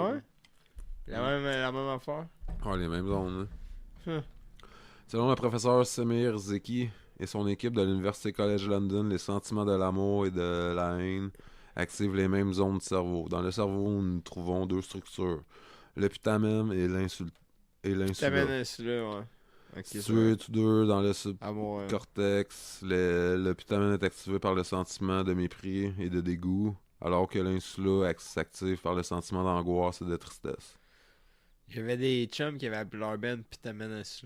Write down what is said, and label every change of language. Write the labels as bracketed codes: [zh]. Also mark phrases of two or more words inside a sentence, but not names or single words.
[fr] Ah ouais? La même affaire? Ouais, les mêmes ondes. Hum. Selon le professeur Semir Zeki et son équipe de l'Université College London, les sentiments de l'amour et de la haine activent les mêmes zones du cerveau. Dans le cerveau, nous trouvons deux structures, le putamen et l'insula. Putamen et l'insula, ouais. Okay, situés tous deux dans le Amour, subcortex, le putamen est activé par le sentiment de mépris et de dégoût, alors que l'insula s'active par le sentiment d'angoisse et de tristesse. J'avais des chums qui avaient appelé leur band Putamen Insula.